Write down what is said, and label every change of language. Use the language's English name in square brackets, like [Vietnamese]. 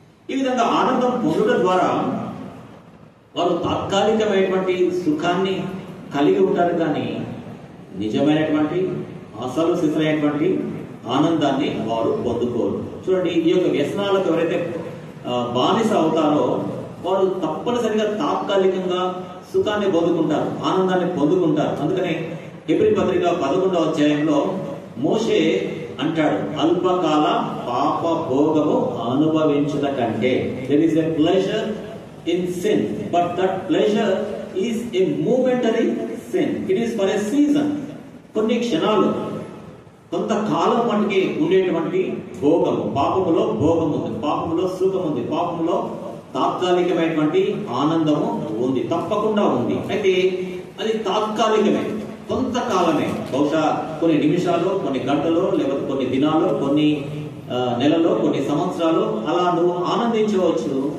[Telugu] ఈ విధంగా ఆనందం పొందడం ద్వారా వారు తాత్కాలికమైనటువంటి సుఖాన్ని కలిగి ఉంటారు, కానీ నిజమైనటువంటి అసలు సిసలైనటువంటి ఆనందాన్ని వారు పొందుకోరు. చూడండి, ఈ యొక్క వ్యసనాలకు ఎవరైతే బానిస అవుతారో వారు తప్పనిసరిగా తాత్కాలికంగా సుఖాన్ని పొందుకుంటారు, ఆనందాన్ని పొందుకుంటారు. అందుకనే హెబ్రీ పత్రిక 11వ అధ్యాయంలో మోషే అంటాడు, అల్పకాల పాప భోగము అనుభవించుట కంటే [English] there is a pleasure in sin, but that pleasure is a momentary sin. It is for a season. [Telugu] కొన్ని క్షణాలు, కొంతకాలం మనకి ఉండేటువంటి భోగము, పాపములో భోగం ఉంది, పాపములో సుఖం ఉంది, పాపములో తాత్కాలికమైనటువంటి ఆనందము ఉంది, తప్పకుండా ఉంది. అయితే అది తాత్కాలికమే, కొంతకాలమే, బహుశా కొన్ని నిమిషాలు, కొన్ని గంటలు, లేకపోతే కొన్ని దినాలు, కొన్ని నెలలో, కొన్ని సంవత్సరాలు అలా నువ్వు ఆనందించవచ్చు.